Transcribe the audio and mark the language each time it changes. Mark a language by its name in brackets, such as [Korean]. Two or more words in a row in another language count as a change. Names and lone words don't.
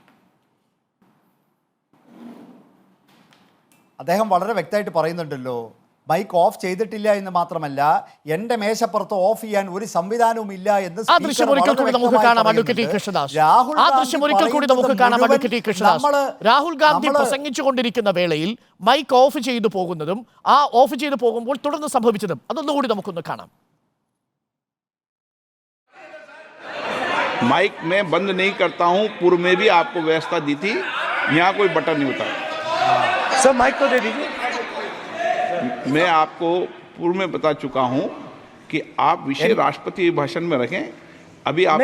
[Malayalam] അദ്ദേഹം വളരെ വ്യക്തമായിട്ട് പറയുന്നുണ്ടല്ലോ, മൈക്ക് ഓഫ് ചെയ്തിട്ടില്ല എന്ന് മാത്രമല്ല എൻ്റെ മേശപ്പുറത്ത് ഓഫ് ചെയ്യാൻ ഒരു സംവിധാനവും ഇല്ല എന്ന് ആ ദൃശ്യം ഒരിക്കൽ കൂടി നമുക്ക് കാണാം അഡ്വക്കേറ്റ് കൃഷ്ണദാസ്. ആ ദൃശ്യം ഒരിക്കൽ കൂടി നമുക്ക് കാണാം അഡ്വക്കേറ്റ് കൃഷ്ണദാസ്. രാഹുൽ ഗാന്ധി പ്രസംഗിച്ചുകൊണ്ടിരിക്കുന്ന വേളയിൽ മൈക്ക് ഓഫ് ചെയ്തു പോകുന്നതും ആ ഓഫ് ചെയ്തു പോകുമ്പോൾ തുടർന്ന് സംഭവിച്ചതും അതൊന്നുകൂടി നമുക്കൊന്ന് കാണാം. [Hindi] माइक मैं बंद नहीं करता हूं, पूर्व में भी आपको व्यवस्था दी थी, यहाँ कोई बटन नहीं होता। सर माइक तो दे दीजिए। मैं आपको पूर्व में बता चुका हूं कि आप विषय राष्ट्रपति भाषण में रखें, अभी आपका